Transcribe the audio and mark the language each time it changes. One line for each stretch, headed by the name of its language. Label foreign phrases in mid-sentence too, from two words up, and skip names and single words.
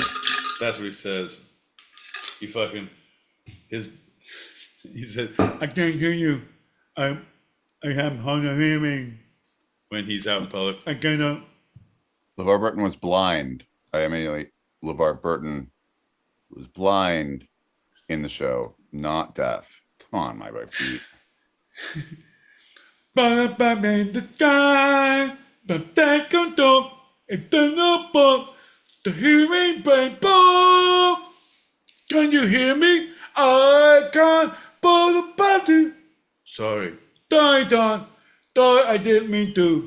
English: That's what he says. He said, I can't hear you. I have hard of hearing when he's out in public. I cannot. LeVar Burton was blind. LeVar Burton was blind in the show, not deaf. Come on, my boy Pete. Ba-ba in the sky, but that can talk. It's the hearing paper. Can you hear me? I can't. Sorry. Don. I didn't mean to.